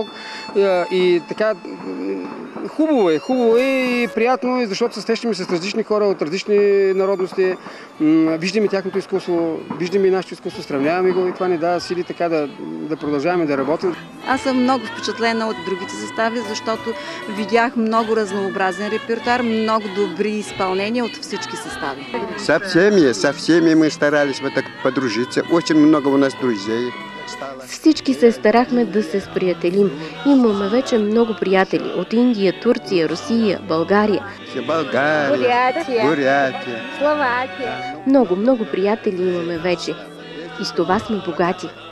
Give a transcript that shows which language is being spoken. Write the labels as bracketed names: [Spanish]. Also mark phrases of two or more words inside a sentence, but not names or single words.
[Bulgarian] И така хубаво е и приятно, защото се срещаме с различни хора от различни народности. Виждаме тяхното изкуство, виждаме и нашето изкуство, сравняваме го и това ни дава сили така да продължаваме да работим. Аз съм много впечатлена от другите състави, защото видях много разнообразен репертуар, много добри изпълнения от всички състави. [Russian] Со всеми мы старались так подружиться. Очень много у нас друзей. [Bulgarian] Всички се старахме да се сприятелим. Имаме вече много приятели от Индия, Турция, Русия, България. Бурятия. Словакия. Много приятели имаме вече. И с това сме богати.